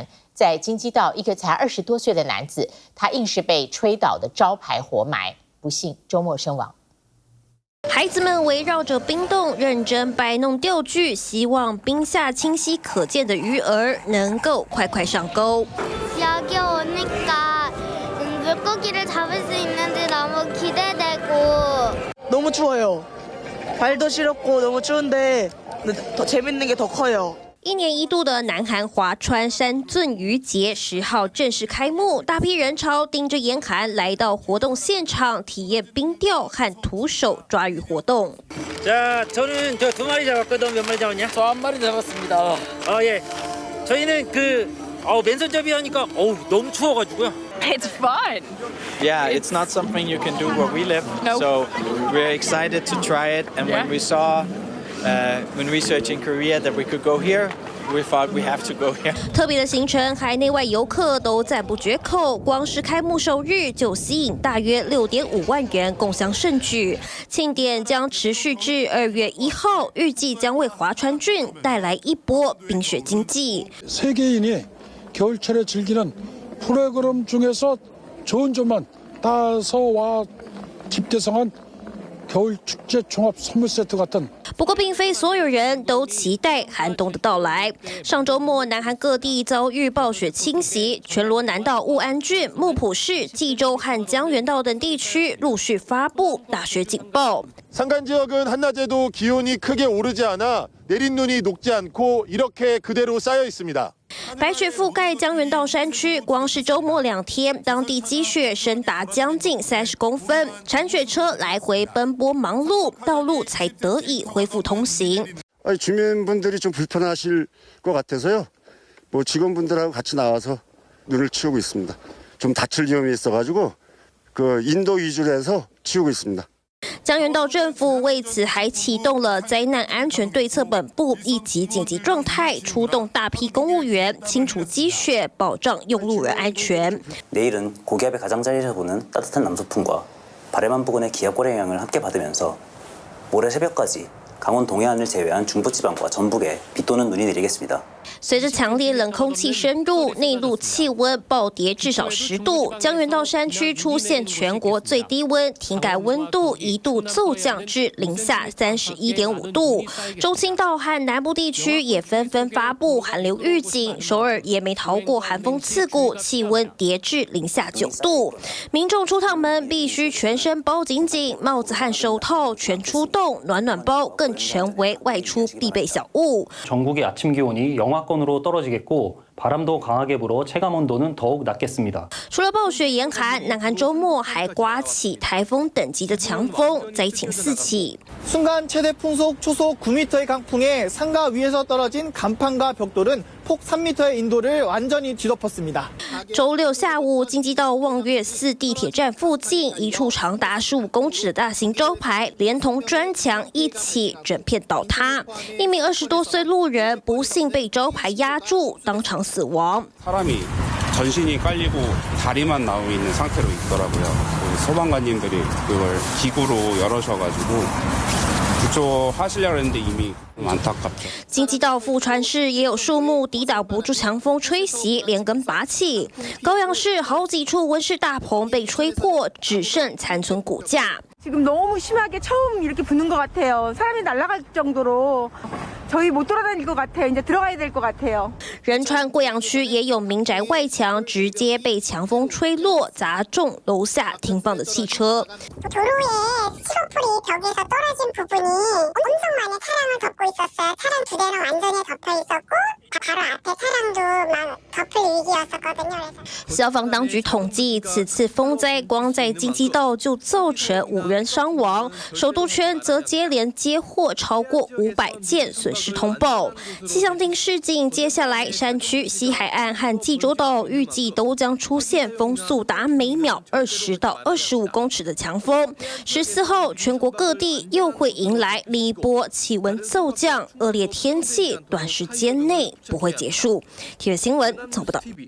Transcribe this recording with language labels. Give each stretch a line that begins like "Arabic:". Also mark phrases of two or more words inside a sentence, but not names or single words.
Chinese: 在京畿道，一个才20多岁的男子，他硬是被吹倒的招牌活埋，不幸周末身亡。孩子们围绕着冰洞认真摆弄钓具，希望冰下清晰可见的鱼儿能够快快上钩。
Korean: 여기 오니까 물고기를 잡을 수 있는지 너무 기대되고. 너무 추워요. 발도 시렵고 너무 추운데 더 재밌는 게 더 커요.
Chinese: 1 年1度的南韩华川山鳟鱼节10号正式开幕，大批人潮盯着严寒来到活动现场，体验冰钓和徒手抓鱼活动。
Korean: 자, 저는 저 2마리 잡았거든. 몇 마리 잡았냐? 저 1마리 잡았습니다. 예. 저희는 맨손잡이 하니까 너무 추워가지고요.
English: It's fun. Yeah, it's not something you can do where we live. Nope. So we're excited to try it. And when we saw, when researching Korea, that we could go here, we thought we have to go here.
Chinese: 特别的行程，海内外游客都赞不绝口。光是开幕首日就吸引大约6.5万人共襄盛举。庆典将持续至2月1号，预计将为华川郡带来一波冰雪经济。
Korean: 세계인이 겨울철에 즐기는 프로그램 중에서 좋은 점만 따서 와 집대성한 겨울 축제 종합 선물 세트 같은.
Chinese: 不过，并非所有人都期待寒冬的到来。上周末，南韩各地遭遇暴雪侵袭，全罗南道务安郡、木浦市、济州和江原道等地区陆续发布大雪警报。
Korean: 산간 지역은 한낮에도 기온이 크게 오르지 않아 내린 눈이 녹지 않고 이렇게 그대로 쌓여 있습니다.
Chinese: 白雪覆盖江原道山区，光是周末2天，当地积雪深达将近30公分，铲雪车来回奔波忙碌，道路才得以恢复通行。
Korean: 주민분들이 좀 불편하실 것 같아서요. 직원분들하고 같이 나와서 눈을 치우고 있습니다. 좀 다칠 위험이 있어가지고 인도 위주로 해서 치우고 있습니다.
Chinese: 江原道政府为此还启动了灾难安全对策本部一级紧急状态，出动大批公务员清除积雪，保障用路人安全。
Korean: 내일은 고기압의 가장자리에서 부는 따뜻한 남서풍과 바래만 부근의 기압골의 영향을 함께 받으면서 모레 새벽까지 강원 동해안을 제외한 중부지방과 전북에 비 또는 눈이 내리겠습니다.
Chinese: 随着强烈冷空气深入，内陆气温暴跌至少10度，江原道山区出现全国最低温，体感温度一度骤降至零下31.5度。中青道和南部地区也纷纷发布寒流预警，首尔也没逃过寒风刺骨，气温跌至零下9度。民众出趟门必须全身包紧紧，帽子和手套全出动，暖暖包更成为外出必备小物。
Korean: 전국의 아침 기온이 영하권으로 떨어지겠고 바람도 강하게 불어 체감 온도는 더욱 낮겠습니다.
Chinese: 除了暴雪严寒，南韩周末还刮起台风等级的强风，灾情四起。
Korean: 순간 최대 풍속 초속 9m의 강풍에 상가 위에서 떨어진 간판과 벽돌은 폭 3m의 인도를 완전히 뒤덮었습니다.
Chinese: 周六下午，京畿道望月寺地铁站附近，一处长达15公尺的大型招牌，连同砖墙一起整片倒塌。一名20多岁路人不幸被招牌压住，当场死亡。
Korean: 사람이 전신이 깔리고 다리만 나와 있는 상태로 있더라고요. 소방관님들이 그걸 기구로 열어셔가지고 구조하시려고 했는데 이미 안타깝죠.
Chinese: 京畿道富川市也有树木抵挡不住强风吹袭，连根拔起。高阳市好几处温室大棚被吹破，只剩残存骨架。
Korean: 지금 너무 심하게 처음 이렇게 부는 것 같아요. 사람이 날아갈 정도로 저희 못 돌아다닐 것 같아요. 이제 들어가야 될 것 같아요.
Chinese: 仁川贵阳区也有民宅外墙直接被强风吹落，砸中楼下停放的汽车。
Korean: 도로에 스티로폴이 벽에서 떨어진 부분이 엄청 많이 차량을 덮고 있었어요. 차량 2대랑 완전히 덮여 있었고 바로 앞에 차량도 막 덮을 위기였었거든요.
Chinese: 消防当局统计，此次风灾光在京畿道就造成5人伤亡，首都圈则接连接获超过500件损失通报。气象厅示警，接下来山区、西海岸和济州岛预计都将出现风速达每秒20到25公尺的强风。14号，全国各地又会迎来另一波气温骤降，恶劣天气短时间内不会结束。体育新闻从不到。